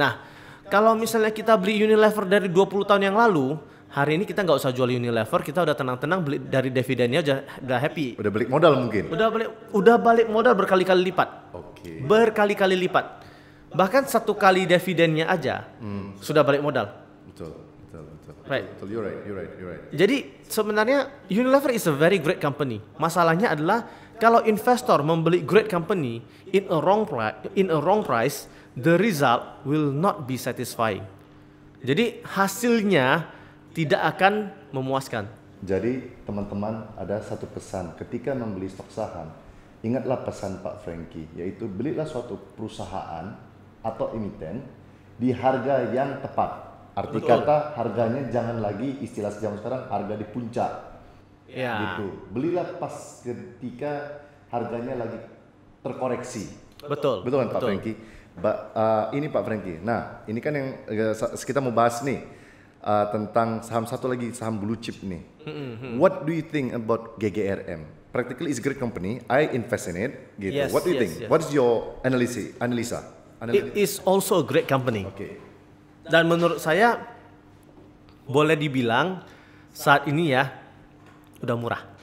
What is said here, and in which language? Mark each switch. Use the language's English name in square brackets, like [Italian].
[Indonesian] Nah, kalau misalnya kita beli Unilever dari 20 tahun yang lalu, hari ini kita nggak usah jual Unilever, kita udah tenang-tenang beli dari dividennya udah happy. Udah balik modal mungkin. Udah balik modal berkali-kali lipat. Berkali-kali lipat. Bahkan 1 kali dividennya aja sudah balik modal. Betul. [English] Right. [Indonesian] Betul. [English] You're right. [Indonesian] Jadi sebenarnya [English] Unilever is a very great company. [Indonesian] Masalahnya adalah kalau investor membeli [English] great company in a wrong price, the result will not be satisfying. [Indonesian] Jadi hasilnya tidak akan memuaskan. Jadi teman-teman ada satu pesan ketika membeli stok saham, ingatlah pesan Pak Frankie, yaitu belilah suatu perusahaan atau emiten di harga yang tepat. Arti kata harganya jangan lagi istilah zaman sekarang harga di puncak. Ya. Gitu. Belilah pas ketika harganya lagi terkoreksi. Betul kan Pak Frankie? Ini Pak Frankie. Nah, ini kan yang kita mau bahas nih tentang saham satu lagi, saham blue chip nih. [English] What do you think about GGRM? Practically it's a great company. I invest in it. [Indonesian] Gitu. [English] What do you think? What is your analisa? It is also a great company. [Indonesian] Dan menurut saya boleh dibilang saat ini ya sudah murah.